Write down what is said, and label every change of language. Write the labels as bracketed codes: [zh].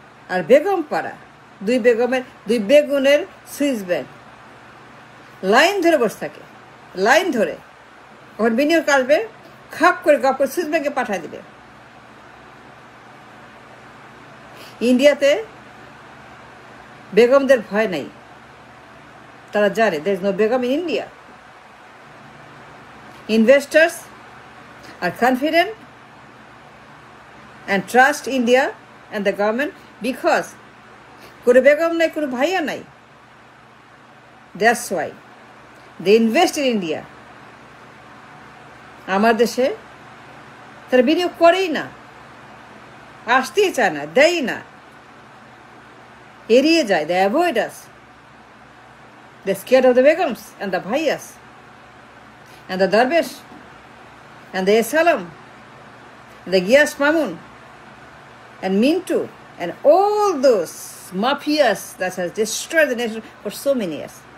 [bn] আর বেগম পাড়া, দুই বেগমের, দুই বেগুনের সুইস ব্যাংক লাইন ধরে বসে থাকে, লাইন ধরে। ওখানে বিনিয়োগ আসবে, খাপ করে গপ করে সুইস ব্যাংকে পাঠিয়ে দিবে। ইন্ডিয়াতে বেগমদের ভয় নাই, তারা জানে [en] there is no begum in India. Investors are confident and trust India and the government because [bn] কোনো বেগম নাই, কোনো ভাইয়া নাই। [en] That's why they invest in India. [bn] আমার দেশে তারা বিনিয়োগ করেই না, আসতেই চায় না, দেয় না, এড়িয়ে যায়, [en] they avoid us. They're scared of the begums and the bhaiyas and the darvish and the Salam and the Giyas Mamun and Mintu and all those mafias that has destroyed the nation for so many years.